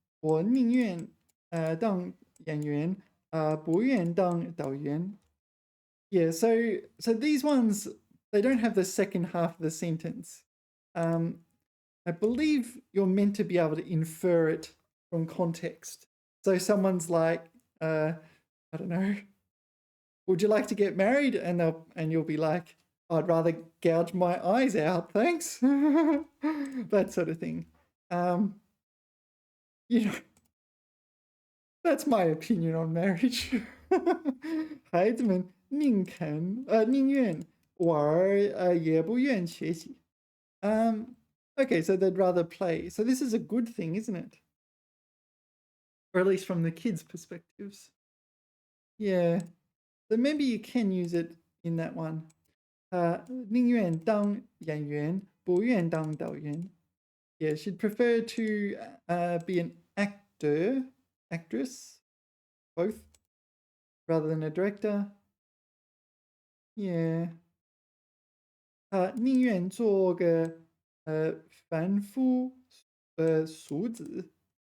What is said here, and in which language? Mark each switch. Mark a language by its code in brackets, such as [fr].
[zh] 我宁愿当演员，不愿当导演。 [en] Yeah, so these ones, they don't have the second half of the sentence. I believe you're meant to be able to infer it from context. So someone's like, I don't know, would you like to get married? And you'll be like, I'd rather gouge my eyes out, thanks. That sort of thing. You know, that's my opinion on marriage. [zh] 孩子们宁愿玩也不愿学习。 [en] Okay, so they'd rather play. So this is a good thing, isn't it? Or at least from the kids' perspectives. Yeah. So maybe you can use it in that one. [zh] 宁愿当演员，不愿当导演。 [en] Yeah, she'd prefer to be an actor, actress, both, rather than a director. [zh] Yeah. 宁愿做个凡夫俗子.